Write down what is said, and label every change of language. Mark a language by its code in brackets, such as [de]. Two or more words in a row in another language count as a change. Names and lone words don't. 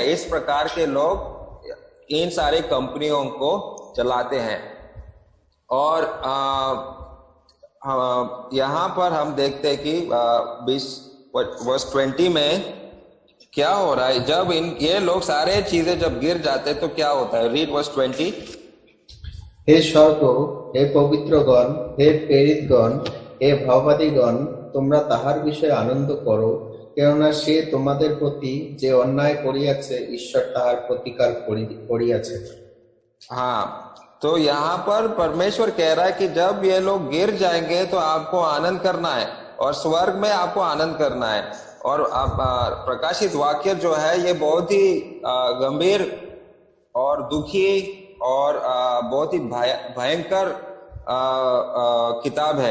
[hi] इस प्रकार के लोग इन सारे कंपनियों को चलाते हैं। और यहाँ पर हम देखते हैं कि 20 में क्या हो रहा है। जब ये लोग सारे चीजें जब गिर जाते तो क्या होता है। [en] read verse 20. [hi] हे स्वर्ग, हे पवित्रगण, हे प्रेरितगण, हे भाववादीगण, [bn] তোমরা তাহার বিষয়ে আনন্দ করো, কেননা সে তোমাদের প্রতি যে অন্যায় করিয়াছে ঈশ্বর তাহার প্রতিকার করিয়াছে। [hi] हाँ, तो यहाँ पर परमेश्वर कह रहा है कि जब ये लोग गिर जाएंगे तो आपको आनंद करना है और स्वर्ग में आपको आनंद करना है। और प्रकाशित वाक्य जो है ये बहुत ही गंभीर और दुखी और बहुत ही भयंकर किताब है।